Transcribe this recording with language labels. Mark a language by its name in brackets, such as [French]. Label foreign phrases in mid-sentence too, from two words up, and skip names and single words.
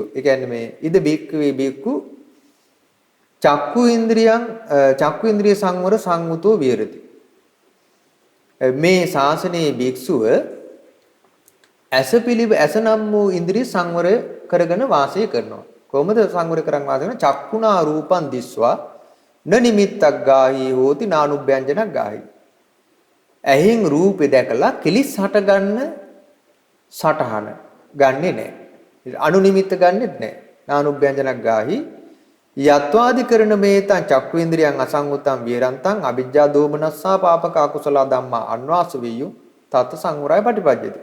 [Sinhala] ඒ කියන්නේ මේ [Pali] ඉද භික්ඛවේ භික්ඛු චක්කු ඉන්ද්‍රිය සංවර සංවුතෝ විහෙරති. [Sinhala] මේ ශාසනයේ භික්ෂුව ඇස නම් වූ ඉන්ද්‍රිය සංවර කරගෙන වාසය කරනවා. කොහොමද සංවර කරන් වාසය කරන්නේ? [Pali] චක්කුණා රූපං දිස්වා න නිමිත්තක් ගාහි හෝති නානුභ්‍යංජනක් ගාහි. [Sinhala] ඇහෙන් රූපේ දැකලා කිලිස් හට ගන්න සටහන ගන්නෙ නැහැ. අනු නිමිත්ත ගන්නෙත් නැහැ. [Pali] නානුභ්‍යංජනක් ගාහි යත්වාදි කරන මේතං චක්කු ඉන්ද්‍රියං අසංගතං විරන්තං අවිජ්ජා දෝමනස්සා පාපක අකුසල ධම්මා අන්වාස වියු තත් සංවරය පටිපජ්ජති.